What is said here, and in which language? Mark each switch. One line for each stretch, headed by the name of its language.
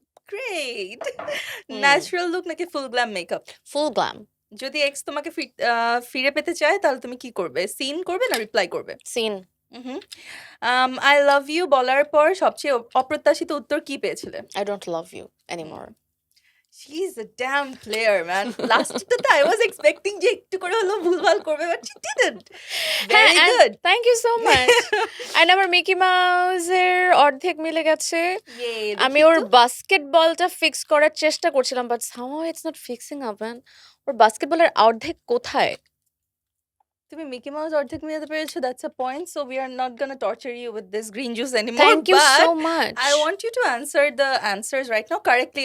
Bangla: Great. Natural look নাকি ফুল glam makeup?
English: Full glam.
Bangla: যদি x তোমাকে ফিরে পেতে চায় তাহলে তুমি কি করবে? সিন করবে না রিপ্লাই করবে?
English: Seen.
Bangla: আই লাভ ইউ বলার পর সবচেয়ে অপ্রত্যাশিত উত্তর কি পেয়েছিলে?
English: I don't love you anymore. She's a damn player, man. Last to I was expecting
Bangla: যে একটু করে হলো ভুলভাল করবে,
English: but she didn't. Very good. Thank you so much.
Bangla: And আমার মিকি মাউসের অর্ধেক মিলে গেছে।
English: Yay,
Bangla: আমি ওর বাস্কেটবলটা ফিক্স করার চেষ্টা করছিলাম,
English: But somehow it's not fixing up, man.
Bangla: ওর বাস্কেটবলের অর্ধেক কোথায়? তুমি মিকি মাউস অর্ধেক মিলাতে পেরেছো,
English: that's a point. So we are not gonna torture you with this green juice anymore. Thank you but so much. I want you to answer the answers right now correctly.